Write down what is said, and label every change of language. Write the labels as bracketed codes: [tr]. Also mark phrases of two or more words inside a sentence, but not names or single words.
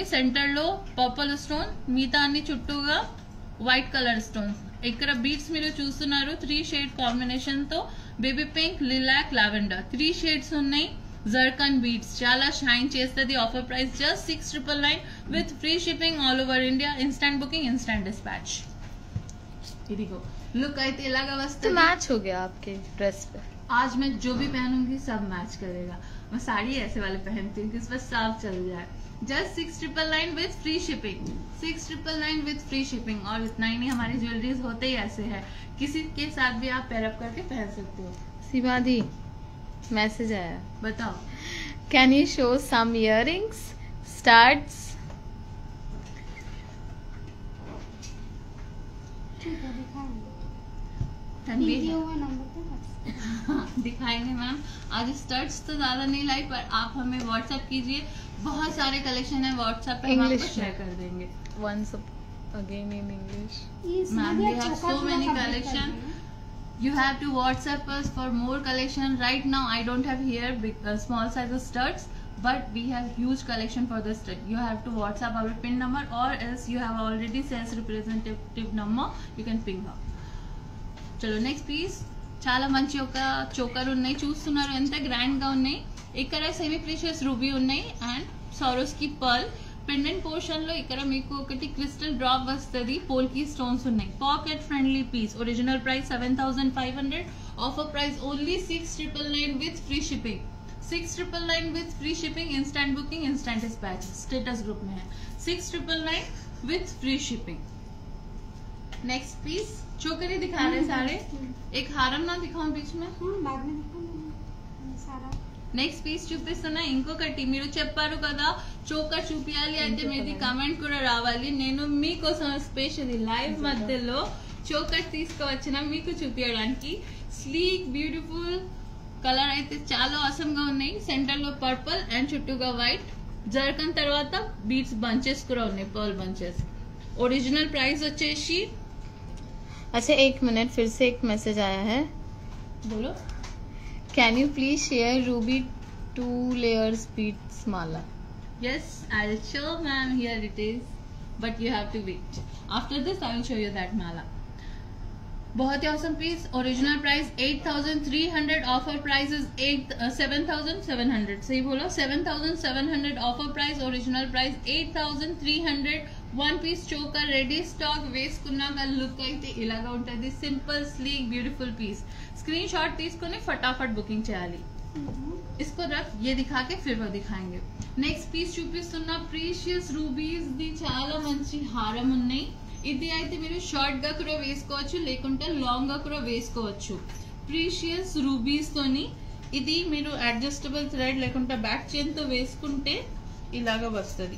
[te] సెంటర్ లో [en] purple stone, [te] మిగతా అన్ని చుట్టూగా [en] white color stones. [te] ఇక్కడ బీడ్స్ మీరు చూస్తున్నారు [en] 3 shade combination [te] తో. [en] baby pink, lilac, lavender 3 shades ఉన్నాయి. zircon beads [te] చాలా షైన్ చేస్తుంది. [en] offer price just 6,999 with free shipping all over India. instant booking, instant dispatch. [te] ఇదిగో లుక్ అయితే ఇలాగా వస్తుంది. [hi] तो मैच हो गया आपके ड्रेस पे. आज मैं जो भी पहनूंगी सब मैच करेगा. मैं साड़ी ऐसे वाले पहनती हूँ कि इस पर साफ चल जाए। [en] just 6,999 with free shipping, 6,999 with free shipping. [hi] और इतना ही नहीं, हमारी ज्वेलरीज होते ही ऐसे है, किसी के साथ भी आप पेयरअप करके पहन सकते हो। शिवादी मैसेज आया, बताओ। [en] can you show some earrings starts? [hi] ठीक है, दिखाएंगे। तन्वी वीडियो में नंबर पे बस। दिखाएंगे मैम। आज स्टड्स तो ज्यादा नहीं लाई, पर आप हमें व्हाट्सएप कीजिए, बहुत सारे कलेक्शन है व्हाट्सएप पे, हम आपको English शेयर में। कर देंगे। [en] Once again in English. [hi] ये [en] Ma'am, we have [hi] चौका [en] so [hi] थोड़ा [en] many [hi] complete कर [en] collection. [hi] देना। [en] You have to WhatsApp us for more collection. Right now, I don't have here big, small size studs, but we have huge collection for the stud. You have to WhatsApp our pin number, or else you have already sales representative number. You can ping her. చలో next piece. [te] చాలా మంచి ఒక చోకర్ ఉన్నాయి, చూస్తున్నారు ఎంత గ్రాండ్ గా ఉన్నాయి. ఇక్కడ [en] semi precious ruby [te] ఉన్నాయి [en] and Swarovski pearl. pendant portion [te] లో ఇక్కడ మీకు ఒకటి [en] crystal drop [te] వస్తుంది, పోల్కి స్టోన్స్ ఉన్నాయి. [en] pocket friendly piece. original price 7,500, offer price only 6,999 with free shipping. 6,999 with free shipping, instant booking, instant dispatch, status group में है। 6,999 with free shipping. next piece [hi] चोकरी दिखा रहे सारे, एक हारम ना दिखाऊं बीच में? बाद में दिखाऊंगी सारा। [en] next piece [te] చూపిస్తున్నా. ఇంకొకటి మీరు చెప్పారు కదా చోకర్ చూపించాలి అంటే మీది కమెంట్ కూడా రావాలి. నేను మీకోసం [en] special live [te] మధ్యలో చోకర్ తీసుకువచ్చిన మీకు చూపించడానికి. [en] sleek beautiful color [te] అయితే చాలా అవసరం గా ఉన్నాయి. సెంటర్ లో [en] purple and [te] చుట్టూగా వైట్. జర్కన్ తర్వాత [en] beads bunches [te] కూడా ఉన్నాయి, [en] pearl bunches. original price వచ్చేసి. [hi] अच्छा एक मिनट, फिर से एक मैसेज आया है. बोलो. [en] can you please share ruby 2 layers beads माला? Yes, I'll show ma'am. Here it is, but you have to wait. After this, I will show you that mala. [hi] बहुत ही [en] awesome piece. Original price 8,300. Offer price is 7,700. [hi] सही बोलो, [en] 7,700 offer price. Original price 8,300. one piece choker ready stock. [te] వేసుకున్నాక లుక్ అయితే ఇలాగా ఉంటుంది. [en] simple sleek beautiful piece. [te] స్క్రీన్ షాట్ తీసుకుని ఫటాఫట్ బుకింగ్ చేయాలి. [hi] इसको रख ये दिखा के फिर वो दिखाएंगे. [en] next piece [te] చూపిస్తున్నా. [en] precious rubies [te] ది చాలా మంచి హారం ఉన్నాయి. ఇది అయితే మీరు షార్ట్ గా కూడా వేసుకోవచ్చు, లేకుంటే లాంగ్ గా కూడా వేసుకోవచ్చు. [en] precious rubies [te] తోని ఇది మీరు [en] adjustable thread [te] లేకుంటే [en] back chain [te] తో వేసుకుంటే ఇలాగా వస్తుంది.